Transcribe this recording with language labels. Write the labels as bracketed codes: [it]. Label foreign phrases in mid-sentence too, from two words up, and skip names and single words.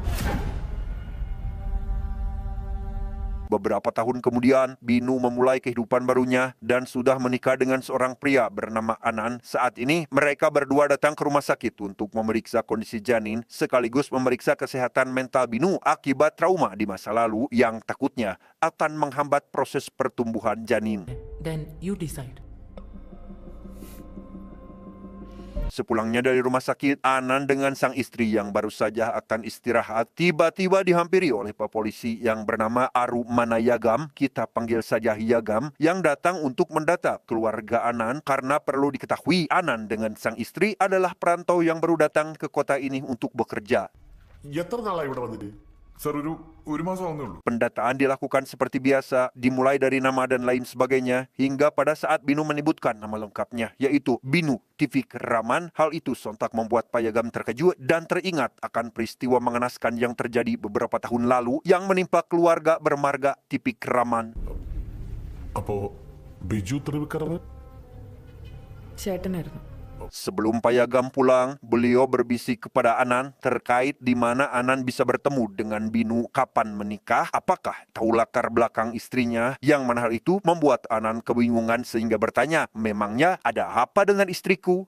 [id] Beberapa tahun kemudian, Binu memulai kehidupan barunya dan sudah menikah dengan seorang pria bernama Anan. Saat ini, mereka berdua datang ke rumah sakit untuk memeriksa kondisi janin, sekaligus memeriksa kesehatan mental Binu akibat trauma di masa lalu yang takutnya akan menghambat proses pertumbuhan janin. [en] Then you decide. [id] Sepulangnya dari rumah sakit, Anan dengan sang istri yang baru saja akan istirahat tiba-tiba dihampiri oleh Pak Polisi yang bernama Arumana Yagam, kita panggil saja Yagam, yang datang untuk mendata keluarga Anan karena perlu diketahui Anan dengan sang istri adalah perantau yang baru datang ke kota ini untuk bekerja. [ml] എത്ര നാളായി ഇവിടെ വന്നിട്ട്? സർ ഒരു മാസം ആവുന്നേ ഉള്ളൂ. [id] Pendataan dilakukan seperti biasa, dimulai dari nama dan lain sebagainya, hingga pada saat Binu menyebutkan nama lengkapnya, yaitu Binu Tivik Raman. Hal itu sontak membuat Pak Yagam terkejut dan teringat akan peristiwa mengenaskan yang terjadi beberapa tahun lalu yang menimpa keluarga bermarga Tivik Raman. [ml] അപ്പോ ബിജു ത്രിവിക്രമൻ ചേട്ടനായിരുന്നു. [id] Sebelum Pak Yagam pulang, beliau berbisik kepada Anan terkait di mana Anan bisa bertemu dengan Binu, kapan menikah, apakah tahu latar belakang istrinya, yang mana hal itu membuat Anan kebingungan sehingga bertanya, memangnya ada apa dengan istriku?